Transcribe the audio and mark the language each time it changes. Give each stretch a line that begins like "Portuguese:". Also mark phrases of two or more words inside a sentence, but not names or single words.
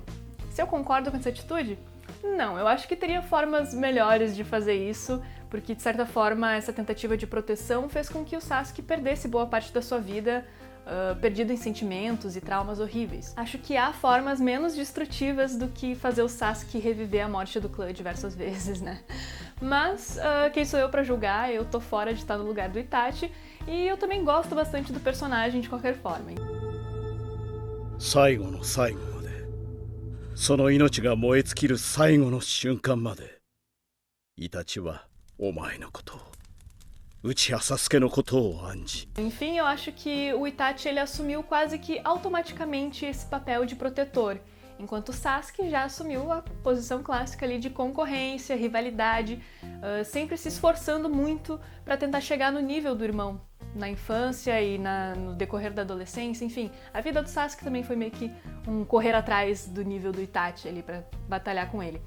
Portuguese: Se eu concordo com essa atitude? Não, eu acho que teria formas melhores de fazer isso, porque de certa forma essa tentativa de proteção fez com que o Sasuke perdesse boa parte da sua vida, perdido em sentimentos e traumas horríveis. Acho que há formas menos destrutivas do que fazer o Sasuke reviver a morte do clã diversas vezes, né? Mas quem sou eu pra julgar? Eu tô fora de estar no lugar do Itachi, e eu também gosto bastante do personagem de qualquer forma.
Japanese: 最後の最後までその命が燃え尽きる最後の瞬間までイタチはお前のことを内葉サスケのことを案じ
Portuguese: Enfim, eu acho que o Itachi ele assumiu quase que automaticamente esse papel de protetor, enquanto o Sasuke já assumiu a posição clássica ali de concorrência, rivalidade, sempre se esforçando muito para tentar chegar no nível do irmão. Na infância e no decorrer da adolescência, enfim, a vida do Sasuke também foi meio que um correr atrás do nível do Itachi ali pra batalhar com ele.